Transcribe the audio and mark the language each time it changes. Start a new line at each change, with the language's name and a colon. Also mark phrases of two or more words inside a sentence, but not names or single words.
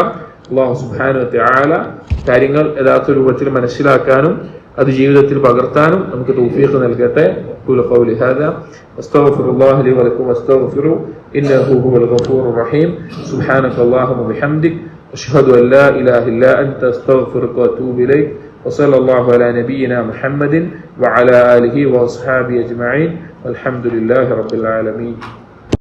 Arabic: الله سبحانه وتعالى
Malayalam: കാര്യങ്ങൾ യഥാർത്ഥ രൂപത്തിൽ മനസ്സിലാക്കാനും അത് ജീവിതത്തിൽ പകർത്താനും നമുക്ക് തൗഫീഖ് നൽകട്ടെ.
Arabic: أقول قولي هذا أستغفر الله لي ولكم واستغفروه إنه هو الغفور الرحيم. سبحانك اللهم وبحمدك أشهد أن لا إله إلا أنت أستغفرك وأتوب إليك. وصلى الله على نبينا محمد وعلى آله وأصحابه أجمعين والحمد لله رب العالمين.